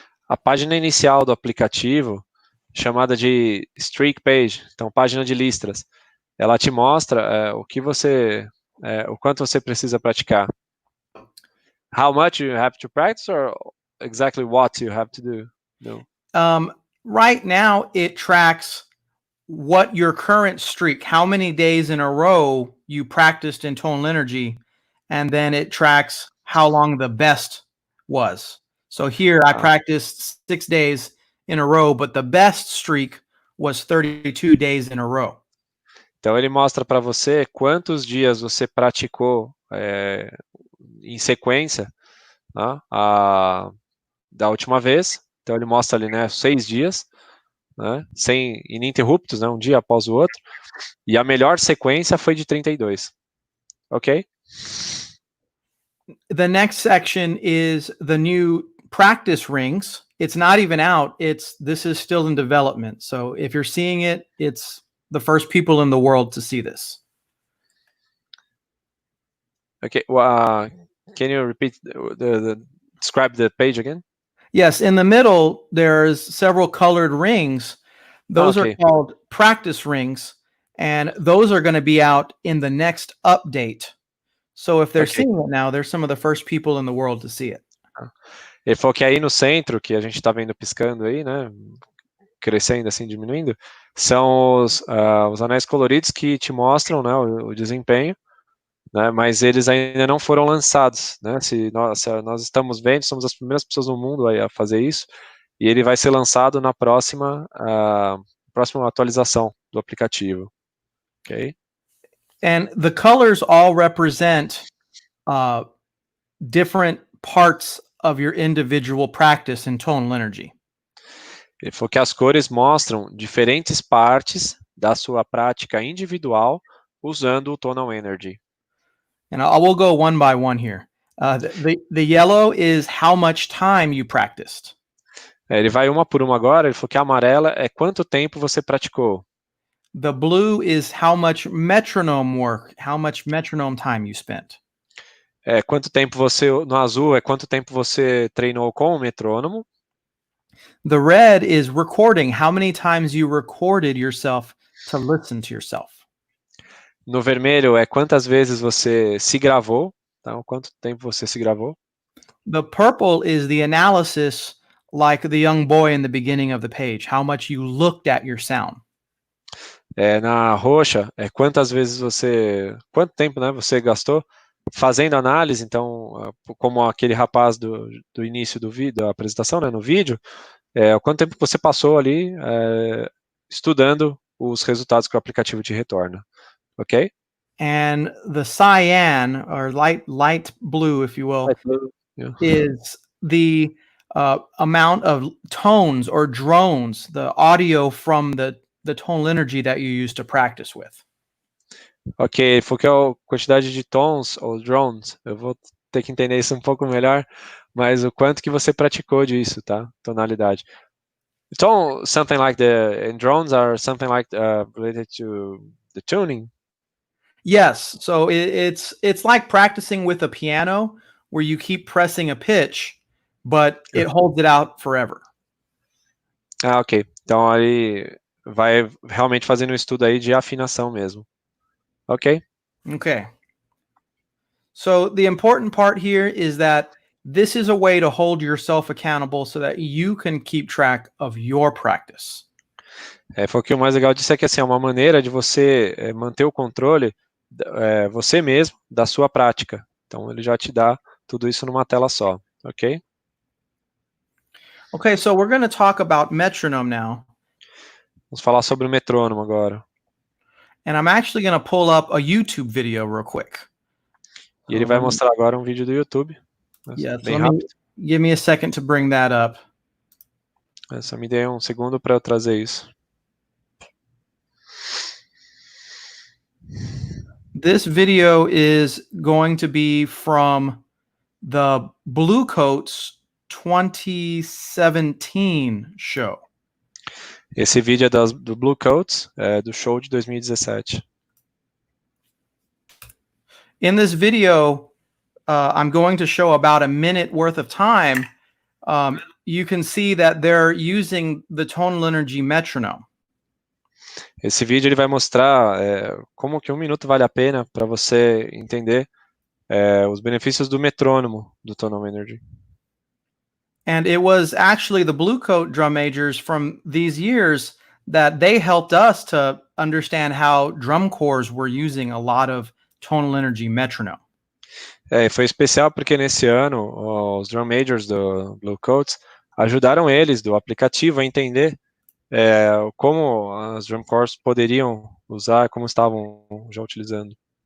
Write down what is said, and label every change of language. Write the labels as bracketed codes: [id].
[pt] A página inicial do aplicativo, chamada de Streak Page, então página de listras, ela te mostra o quanto você precisa praticar. [en] How much you have to practice, or exactly what you have to do? No. Right now, it tracks what your current streak, how many days in a row you practiced in Tonal Energy, and then it tracks how long the best was. So here I practiced 6 days in a row, but the best streak was 32 days in a row. [pt] Então ele mostra para você quantos dias você praticou em sequência, né, da última vez. Então ele mostra ali, né, 6 dias, né, sem ininterruptos, né, um dia após o outro. E a melhor sequência foi de 32. Ok? [en] The next section is the new practice rings. It's not even out. This is still in development. So if you're seeing it, it's the first people in the world to see this. Okay. Can you repeat describe the page again? Yes, in the middle, there's several colored rings. Those are called practice rings, and those are going to be out in the next update. So if they're seeing it now, they're some of the first people in the world to see it. [pt] Ele falou que aí no centro, que a gente está vendo piscando aí, né, crescendo assim, diminuindo, são os anéis coloridos que te mostram, né, o desempenho, né, mas eles ainda não foram lançados, né, se nós estamos vendo, somos as primeiras pessoas no mundo a fazer isso, e ele vai ser lançado na próxima atualização do aplicativo. Ok? [en] And the colors all represent different parts of your individual practice in Tonal Energy. [pt] Ele falou que as cores mostram diferentes partes da sua prática individual usando o Tonal Energy. [en] And I will go one by one here. The yellow is how much time you practiced. [pt] Ele vai uma por uma agora. Ele falou que a amarela é quanto tempo você praticou. [en] The blue is how much metronome work, how much metronome time you spent. [pt] Quanto tempo você, no azul, quanto tempo você treinou com o metrônomo. [en] The red is recording, how many times you recorded yourself to listen to yourself. [pt] No vermelho quantas vezes você se gravou, então quanto tempo você se gravou. [en] The purple is the analysis, like the young boy in the beginning of the page, how much you looked at your sound. [pt] Na roxa, quantas vezes quanto tempo, né, você gastou fazendo análise, então, como aquele rapaz do início do vídeo, da apresentação, né, no vídeo, quanto tempo você passou ali estudando os resultados que o aplicativo te retorna, ok? [en] And the cyan, or light blue, if you will, Yeah. is the amount of tones or drones, the audio from the tonal energy that you use to practice with. [pt] Ok, porque a quantidade de tons ou drones, eu vou ter que entender isso um pouco melhor, mas o quanto que você praticou disso, tá? Tonalidade. [en] So something like and drones are something like related to the tuning. Yes, so it's like practicing with a piano where you keep pressing a pitch, but it holds it out forever. Ok. [pt] Então aí vai realmente fazendo um estudo aí de afinação mesmo. Ok. [en] Okay. So the important part here is that this is a way to hold yourself accountable so that you can keep track of your practice. [pt] Foi o que o mais legal disso que assim, é uma maneira de você manter o controle você mesmo da sua prática. Então ele já te dá tudo isso numa tela só, ok? [en] Okay, so we're going to talk about metronome now. [pt] Vamos falar sobre o metrônomo agora. [en] And I'm actually going to pull up a YouTube video real quick. [pt] E ele vai mostrar agora um vídeo do YouTube. [en] Yeah, [pt] bem [en] so [pt] rápido. [en] Give me a second to bring that up. [pt] Só me dê um segundo para eu trazer isso. [en] This video is going to be from the Bluecoats 2017 show. [pt] Esse vídeo é do Bluecoats, do show de 2017. [en] In this video, I'm going to show about a minute worth of time. You can see that they're using the Tonal Energy metronome. [pt] Esse vídeo ele vai mostrar como que 1 minuto vale a pena para você entender os benefícios do metrônomo do Tonal Energy. [en] And it was actually the Bluecoat drum majors from these years that they helped us to understand how drum corps were using a lot of Tonal Energy metronome. [pt] Foi especial porque nesse ano os drum majors do Bluecoats ajudaram eles do aplicativo a entender como as drum corps poderiam usar, como estavam já utilizando.